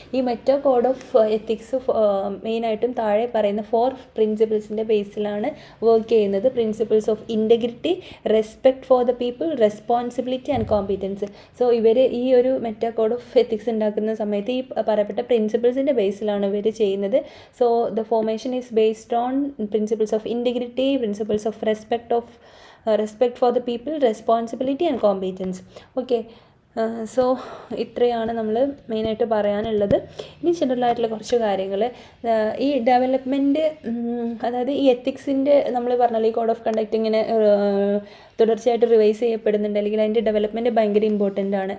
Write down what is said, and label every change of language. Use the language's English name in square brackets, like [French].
[Malayalam] ഈ meta code of ethics മെയിനായിട്ടും താഴെ പറയുന്ന 4 പ്രിൻസിപ്പിൾസിൻ്റെ ബേസിലാണ് വർക്ക് ചെയ്യുന്നത്. [English] Principles of integrity, respect for the people, responsibility and competence. [Malayalam] So ഇവർ ഈ ഒരു മെറ്റാ കോഡ് ഓഫ് എത്തിക്സ് ഉണ്ടാക്കുന്ന സമയത്ത് ഈ പറയപ്പെട്ട പ്രിൻസിപ്പിൾസിൻ്റെ ബേസിലാണ് ഇവർ ചെയ്യുന്നത്. [English] So the formation is based on principles of integrity, principles of respect for the people, responsibility and competence. [Malayalam] Okay, so ഇത്രയാണ് നമ്മൾ മെയിനായിട്ട് പറയാനുള്ളത്. ഇനി ജനറലായിട്ടുള്ള കുറച്ച് കാര്യങ്ങൾ, ഈ ഡെവലപ്മെൻറ്റ്, അതായത് ഈ എത്തിക്സിൻ്റെ നമ്മൾ പറഞ്ഞല്ലോ ഈ കോഡ് ഓഫ് കണ്ടക്റ്റ് ഇങ്ങനെ തുടർച്ചയായിട്ട് റിവൈസ് ചെയ്യപ്പെടുന്നുണ്ട്, അല്ലെങ്കിൽ അതിൻ്റെ ഡെവലപ്മെൻറ്റ് ഭയങ്കര ഇമ്പോർട്ടൻ്റ് ആണ്.